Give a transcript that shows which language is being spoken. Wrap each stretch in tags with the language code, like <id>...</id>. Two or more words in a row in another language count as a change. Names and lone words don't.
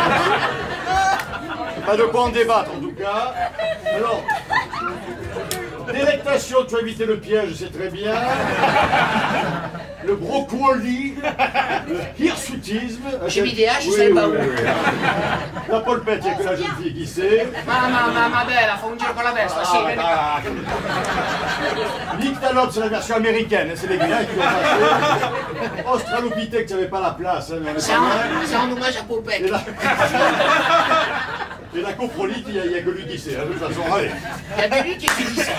<fr>Pas de quoi en débattre, en tout cas. Alors. Délectation, tu as évité le piège, c'est très bien. Le broccoli, le hirsutisme. Chez Vidéa, je sais pas où. La polpette, il n'y a que la jeune fille qui sait.</fr> <it>Ma bella, fa un giro con la testa, sì, vieni qua.</it> <fr>Nyctalope, c'est la version américaine, hein, c'est les Guinéens qui l'ont passé. Australopithèque, tu n'avais pas la place. Hein, C'est un hommage à Popek. Et la coprolite, il n'y a que lui qui sait, hein, de toute façon, allez. Il y a que lui qui dit ça.</fr>